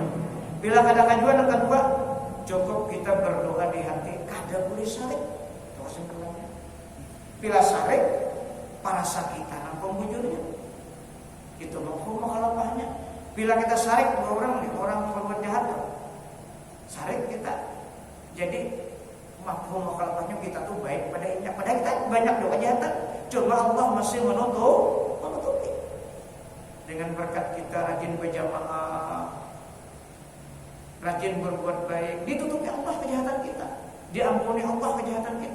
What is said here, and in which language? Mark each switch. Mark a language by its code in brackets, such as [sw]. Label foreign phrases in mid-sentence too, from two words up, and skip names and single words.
[id] Bila kada kajuan yang kedua, cukup kita berdoa di hati, kada boleh sarik. Terus kesimpulannya, bila sarik para sakitan ampun bujurnya, itu [ar] مفهوم مخالفتها. [id] Bila kita sarik orang berbuat jahat, sarik kita, jadi [ar] مفهوم مخالفتها [id] kita tuh baik padanya. Padahal kita banyak doa kejahatan, cuma Allah masih menutupi. Dengan berkat kita rajin berjamaah, rajin berbuat baik, ditutupi Allah kejahatan kita, diampuni Allah kejahatan kita.